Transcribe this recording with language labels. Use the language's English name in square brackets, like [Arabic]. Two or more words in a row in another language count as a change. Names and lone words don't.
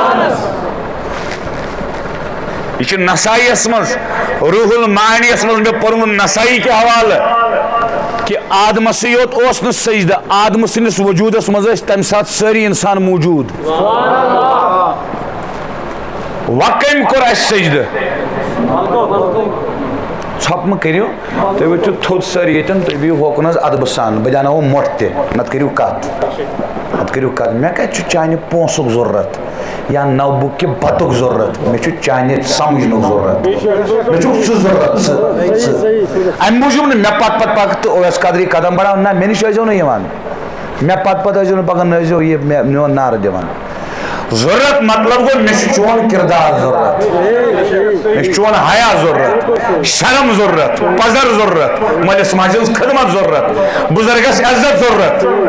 [Kashmiri] یہ چھُ نسائیس منٛز روح المعانیس منٛز مےٚ پوٚرمُت نسائی کہِ حوالہٕ کہ آدمسٕے یوت اوس نہٕ سجدٕ آدمہٕ سٕنٛدِس وجوٗدس منٛز ٲسۍ تمہِ ساتہٕ سٲری انسان موٗجوٗد وۄنۍ کٔمۍ کوٚر اسہِ سجدٕ ژھۄپہٕ مہٕ کٔرِو تُہۍ ؤتھِو تھوٚد سٲری ییٚتٮ۪ن تُہۍ بِہِو ہوکُن حظ ادبہٕ سان بہٕ دیٛاناوو مۄٹھ تہِ نتہٕ کٔرِو کتھ مےٚ کتہِ چھُ چانہِ پونٛسُک ضروٗرت یا نوبُک کہِ بتُک ضروٗرت مےٚ چھُ چانہِ سمجھنُک ضروٗرت مےٚ چھُکھ ژٕ ضروٗرت ژٕ امہِ موٗجوٗب نہٕ مےٚ پتہٕ پکہٕ تہٕ اویس قدری قدم بڑاوُن نہ مےٚ نِش ٲسۍزیو نہٕ یِوان مےٚ پتہٕ ٲسۍزیو نہٕ پکان نہ ٲسۍزیو یہِ میون نعرٕ دِوان ضروٗرت مطلب گوٚو مےٚ چھُ چون کردار ضروٗرت مےٚ چھُ چون حیا ضروٗرت شرم ضروٗرت پزر ضروٗرت مٲلِس ماجہِ ہٕنٛز خدمت ضروٗرت بُزرگس عزت ضروٗرت